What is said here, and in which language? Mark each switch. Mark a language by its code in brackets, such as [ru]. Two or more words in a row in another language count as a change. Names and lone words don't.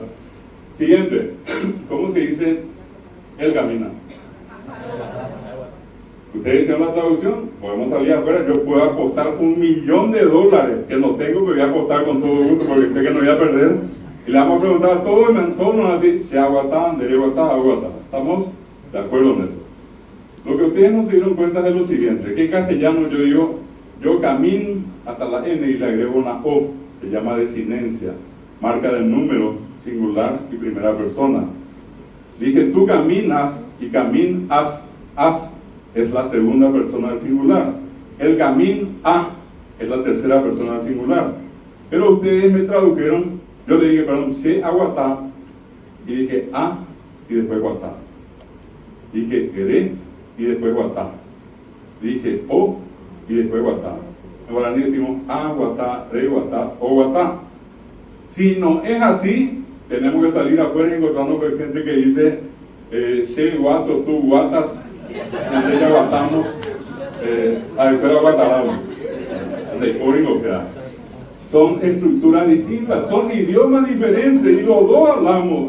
[es] Siguiente. ¿Cómo se dice él camina? Ustedes hicieron la traducción, podemos salir afuera, yo puedo apostar $1.000.000, que no tengo, pero voy a apostar con todo gusto, porque sé que no voy a perder. Y le vamos a preguntar a todos, todos nos van a decir, si [gn] aguatá, dereguatá, aguatá. [es] ¿Estamos de acuerdo en eso? Lo que ustedes no se dieron cuenta es lo siguiente, que en castellano yo digo, yo camino hasta la N y le agrego una O, se llama desinencia, marca del número, singular y primera persona. Dije, tú caminas y caminas, es la segunda persona del singular. El camín a es la tercera persona del singular. Pero ustedes me tradujeron, yo le dije, perdón, [gn] se aguatá, [es] y dije a y después guatá. Dije ere y después guatá. Dije o y después guatá. En guaraní decimos [gn] a guatá, re guatá, o guatá. [es] Si no es así, tenemos que salir afuera y encontrarnos con gente que dice se guato, tú guatas, donde ya guatamos, a después guataramos. Son estructuras distintas, son idiomas diferentes y los dos hablamos.